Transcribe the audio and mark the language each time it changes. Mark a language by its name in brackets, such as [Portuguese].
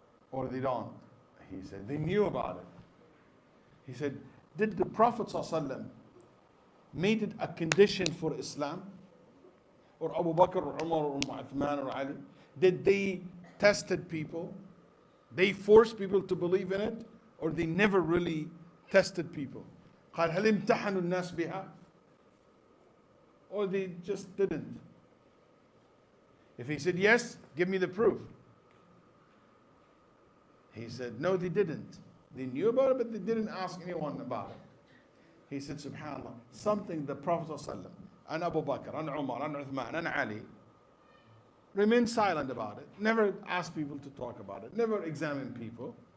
[English] Or they don't? He said they knew about it. He said, did the Prophet ﷺ made it a condition for Islam? Or Abu Bakr or Umar or Uthman or Ali? Did they tested people? They forced people to believe in it? Or they never really tested people? [Arabic] قال هل امتحنوا الناس بها? [English] Or they just didn't? If he said yes, give me the proof. He said no, they didn't. They knew about it, but they didn't ask anyone about it. He said, subhanAllah, something the Prophet ﷺ and Abu Bakr and Umar and Uthman and Ali remained silent about it, never asked people to talk about it, never examined people.